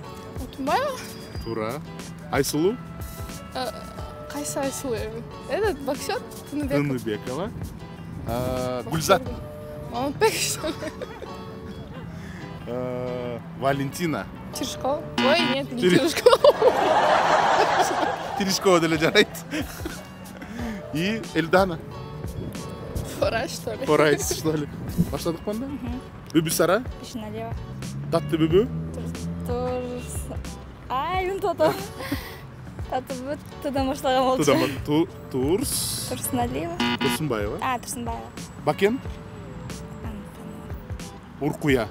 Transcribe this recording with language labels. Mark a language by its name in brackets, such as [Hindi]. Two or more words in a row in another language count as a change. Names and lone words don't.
[Kyrgyz] Отумбаева. Тура. Айсулу. Кайсы Айсулу? [Russian] Этот боксер. [Kyrgyz] Тыныбекова. Гүлзат. Мамытбек. Валентина. Терешкова. Ой, [Russian] нет, не Терешкова. [Kyrgyz] Терешкова деле жарайт. И Элдана. [Russian] Форайс, что ли? [Kyrgyz] Баштадык мында? Бүбүсара. Бешеналиева. Таттыбүбү. Унутуп. Таттыбүбү тыдан баштаган болчу. Турсуналиева. Турсунбаева. Турсунбаева. Бакен. Уркуя.